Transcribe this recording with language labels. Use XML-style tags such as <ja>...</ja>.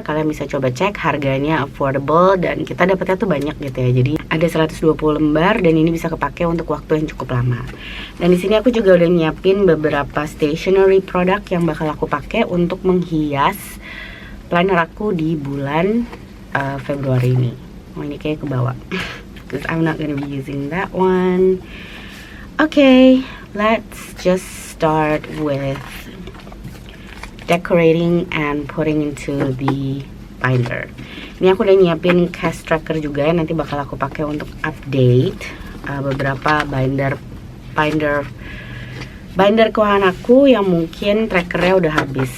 <id>Kalian bisa coba cek, harganya affordable dan kita dapetnya tuh banyak gitu ya. Jadi ada 120 lembar dan ini bisa kepake untuk waktu yang cukup lama. Dan di sini aku juga udah nyiapin beberapa stationery product yang bakal aku pakai untuk menghias planner aku di bulan Februari ini. Oh, ini kayak ke bawah.</id> <en>Because I'm not gonna be using that one. Okay, let's just start with decorating and putting into the binder.</en> <id>Ini aku udah nyiapin cash tracker juga, nanti bakal aku pakai untuk update beberapa binder keuangan aku yang mungkin trackernya udah habis.</id>